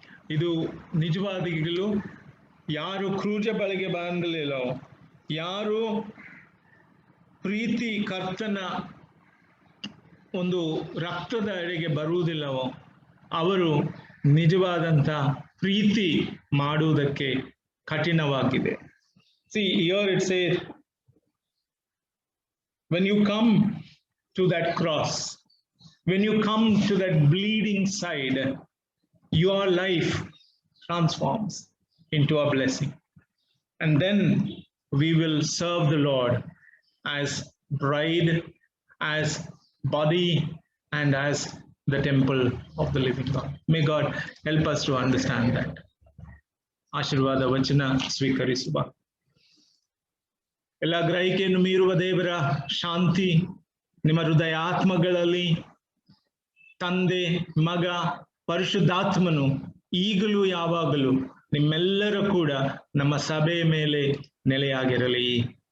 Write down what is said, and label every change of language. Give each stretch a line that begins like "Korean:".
Kannada: ಇದು ನಿಜವಾದಿಗಳು ಯಾರು ಕ್ರೂಜ ಬಳಿಗೆ ಬಂದಲಿಲ್ಲೋ, ಯಾರು ಪ್ರೀತಿ ಕರ್ತನ ಒಂದು ರಕ್ತದ ಎಡೆಗೆ ಬರುವುದಿಲ್ಲವೋ ಅವರು ನಿಜವಾದಂಥ ಪ್ರೀತಿ ಮಾಡುವುದಕ್ಕೆ ಕಠಿಣವಾಗಿದೆ.
English: See, here it says, when you come to that cross, when you come to that bleeding side, your life transforms into a blessing. And then we will serve the Lord as bride, as body, and as the temple of the living God. May God help us to understand that.
Kannada: ಆಶೀರ್ವಾದ ವಚನ ಸ್ವೀಕರಿಸುವ. ಎಲ್ಲ ಗ್ರಹಿಕೆಯನ್ನು ಮೀರುವ ದೇವರ ಶಾಂತಿ ನಿಮ್ಮ ಹೃದಯ ಆತ್ಮಗಳಲ್ಲಿ ತಂದೆ, ಮಗ, ಪರಿಶುದ್ಧಾತ್ಮನು ಈಗಲೂ ಯಾವಾಗಲೂ ನಿಮ್ಮೆಲ್ಲರ ಕೂಡ ನಮ್ಮ ಸಭೆಯ ಮೇಲೆ ನೆಲೆಯಾಗಿರಲಿ.